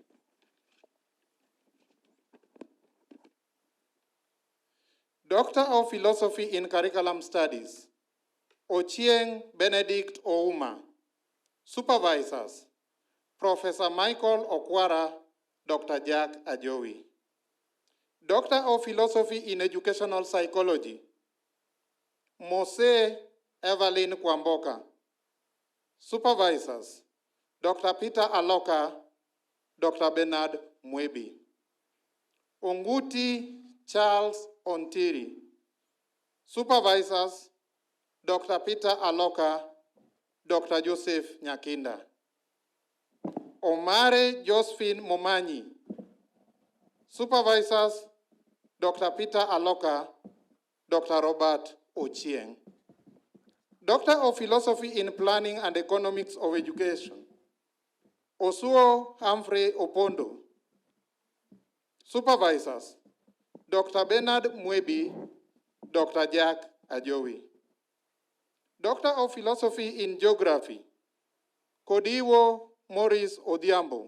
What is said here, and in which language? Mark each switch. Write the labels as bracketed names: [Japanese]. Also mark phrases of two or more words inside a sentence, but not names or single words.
[English] Doctor of Philosophy in Curriculum Studies, Ochieng Benedict Ouma. Supervisors, Professor Michael Okwara, Dr. Jack Ajowi. Doctor of Philosophy in Educational Psychology, Mose Evelyn Kwamboka. Supervisors, Dr. Peter Aloka, Dr. Bernard Mwebi. Onguti Charles Ontiri. Supervisors, Dr. Peter Aloka, Dr. Joseph Nyakinda. Omare Josephine Momanyi. Supervisors, Dr. Peter Aloka, Dr. Robert Ochieng. Doctor of Philosophy in Planning and Economics of Education, Osuo Humphrey Opondo. Supervisors, Dr. Bernard Mwebi, Dr. Jack Ajowi. Doctor of Philosophy in Geography, Kodiwo Morris Odhiambo.